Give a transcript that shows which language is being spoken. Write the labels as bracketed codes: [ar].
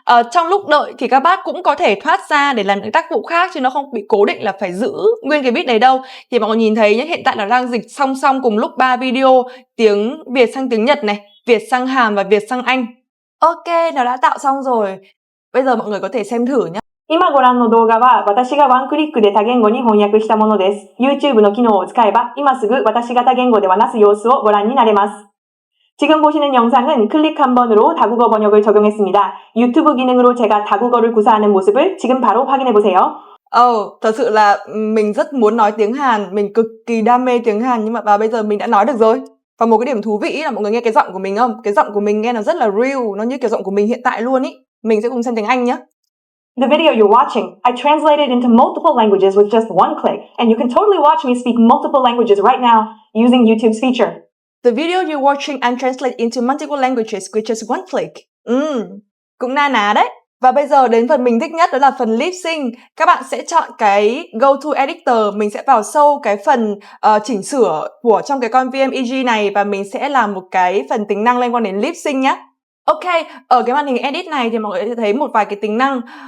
[vi] Trong lúc đợi thì các bác cũng có thể thoát ra để làm những tác vụ khác chứ nó không bị cố định là phải giữ nguyên cái viết đấy đâu. Thì mọi người nhìn thấy nhé, hiện tại là đang dịch song song cùng lúc 3 video tiếng Việt sang tiếng Nhật này, Việt sang Hàn và Việt sang Anh. Ok, nó đã tạo xong rồi. Bây giờ mọi người có thể xem thử nhé. [ja] 今ご覧の動画は私がワンクリックで多言語に翻訳したものです。 YouTube の機能を使えば今すぐ私が多言語で話す様子をご覧になれます。 [ko] 지금 보시는 영상은 클릭 한 번으로 다국어 번역을 적용했습니다. 유튜브 기능으로 제가 다국어를 구사하는 모습을 지금 바로 확인해 보세요. [vi] Thật sự là mình rất muốn nói tiếng Hàn, mình cực kỳ đam mê tiếng Hàn nhưng mà bây giờ mình đã nói được rồi. Và một cái điểm thú vị là mọi người nghe cái giọng của mình không? Cái giọng của mình nghe nó rất là real, nó như kiểu giọng của mình hiện tại luôn ý. Mình sẽ cùng xem tiếng Anh nhé. [en] The video you're watching, I translated into multiple languages with just one click, and you can totally watch me speak multiple languages right now using YouTube's feature. The video you're watching and translate into multiple languages with just one click. [vi] Cũng na ná đấy. Và bây giờ đến phần mình thích nhất đó là phần lip sync. Các bạn sẽ chọn cái Go to Editor, mình sẽ vào sâu cái phần chỉnh sửa của trong cái con VMEG này và mình sẽ làm một cái phần tính năng liên quan đến lip sync nhé. Ok, ở cái màn hình edit này thì mọi người sẽ thấy một vài cái tính năng.